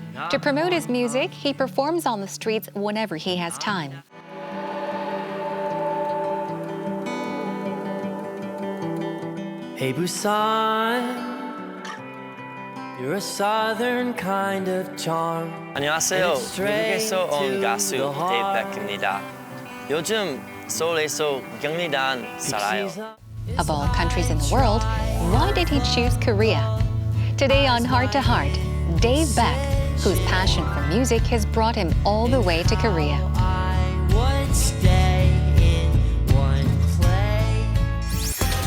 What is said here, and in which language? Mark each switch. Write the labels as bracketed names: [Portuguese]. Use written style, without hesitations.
[English] To promote his music, he performs on the streets whenever he has time. Hey Busan, you're a southern kind of charm. [Korean] 안녕하세요. 미국에서 온 가수 데이브 벡입니다. 요즘 서울에서 경리단 살아요. [English] Of all countries in the world, why did he choose Korea? Today on Heart to Heart, Dave Beck, whose passion for music has brought him all the way to Korea. I would stay in one place.